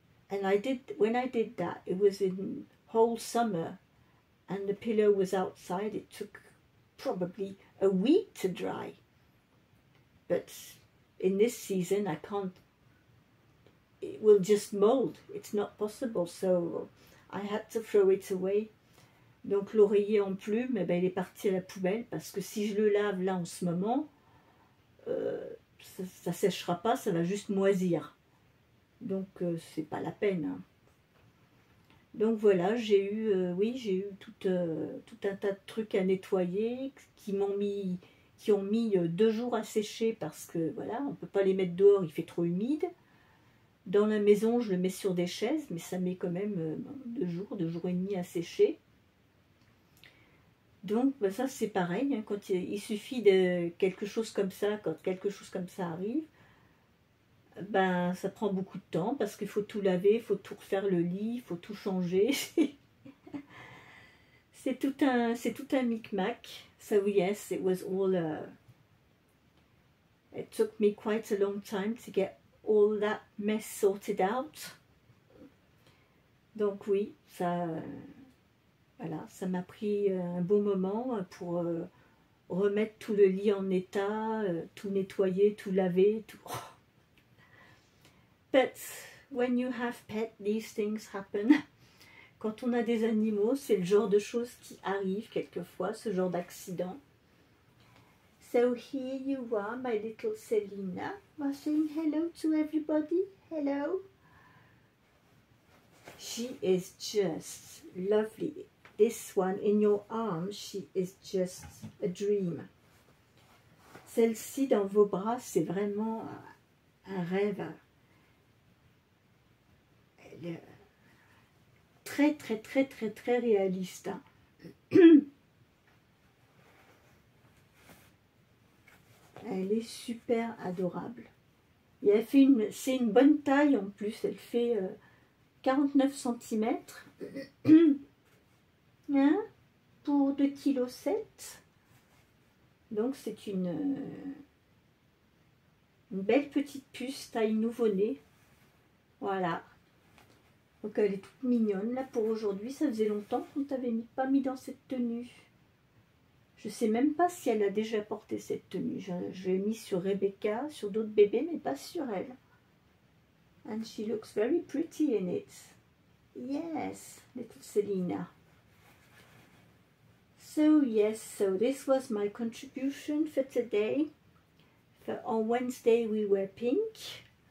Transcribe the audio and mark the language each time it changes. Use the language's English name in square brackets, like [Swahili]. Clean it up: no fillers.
[English] And when I did that, it was in whole summer, and the pillow was outside. It took probably a week to dry. But in this season I can't, it will just mold, it's not possible, so I had to throw it away. [French] Donc l'oreiller en plume, il est parti à la poubelle parce que si je le lave là en ce moment, ça sèchera pas, ça va juste moisir. Donc c'est pas la peine. Hein. Donc voilà, j'ai eu tout un tas de trucs à nettoyer qui ont mis 2 jours à sécher parce que voilà, on ne peut pas les mettre dehors, il fait trop humide. Dans la maison, je le mets sur des chaises, mais ça met quand même 2 jours et demi à sécher. Donc ça c'est pareil, hein, quand il suffit de quelque chose comme ça, quand quelque chose comme ça arrive, ça prend beaucoup de temps parce qu'il faut tout laver, il faut tout refaire le lit, il faut tout changer. C'est tout un micmac. [English] So yes, it was all. It took me quite a long time to get all that mess sorted out. [French] Donc oui, voilà, ça m'a pris un bon moment pour remettre tout le lit en état, tout nettoyer, tout laver, tout. [English] But when you have pets, these things happen. [French] Quand on a des animaux, c'est le genre de choses qui arrivent quelquefois, ce genre d'accident. [English] So here you are, my little Selina, saying hello to everybody. Hello. She is just lovely. This one in your arms, she is just a dream. [French] Celle-ci dans vos bras, c'est vraiment un rêve. Elle est très très très très très réaliste. Elle est super adorable. Et elle fait c'est une bonne taille en plus. Elle fait 49 cm hein, pour 2,7 kg. Donc c'est une belle petite puce taille nouveau-né. Voilà. Donc elle est toute mignonne là pour aujourd'hui. Ça faisait longtemps qu'on ne t'avait pas mis dans cette tenue. Je ne sais même pas si elle a déjà porté cette tenue. Je l'ai mis sur Rebecca, sur d'autres bébés, mais pas sur elle. [English] And she looks very pretty in it. Yes, little Selina. So yes, so this was my contribution for today. On Wednesday we were pink.